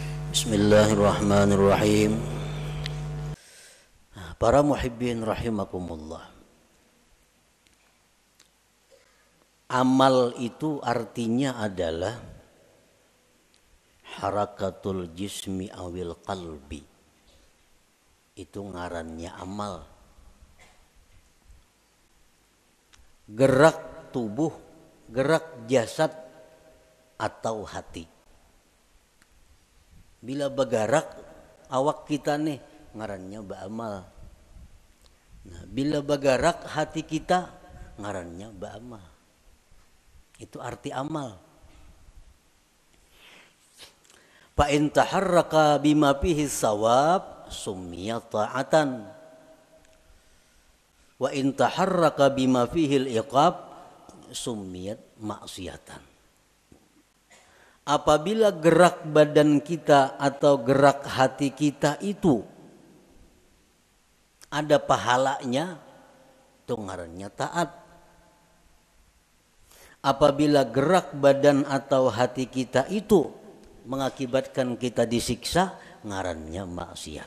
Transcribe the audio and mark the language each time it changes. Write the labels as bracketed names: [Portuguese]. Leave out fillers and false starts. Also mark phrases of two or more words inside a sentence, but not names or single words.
[Arabic] بسم الله الرحمن الرحيم. Para المحبين رحمكم الله. [Banjar] Amal itu artinya adalah [Arabic] حركة الجسم أو القلب. [Banjar] Itu ngarannya amal. Gerak tubuh, gerak jasad atau hati. Bila bergerak awak kita nih ngarannya ba'amal. Nah, bila bergerak hati kita ngarannya ba'amal. Itu arti amal. [Arabic] فإن تحرك بما فيه ثواب سمي طاعة. وإن تحرك بما فيه العقاب سميت معصية. [Banjar] Apabila gerak badan kita atau gerak hati kita itu ada pahalanya, itu ngarannya taat. Apabila gerak badan atau hati kita itu mengakibatkan kita disiksa, ngarannya maksiat.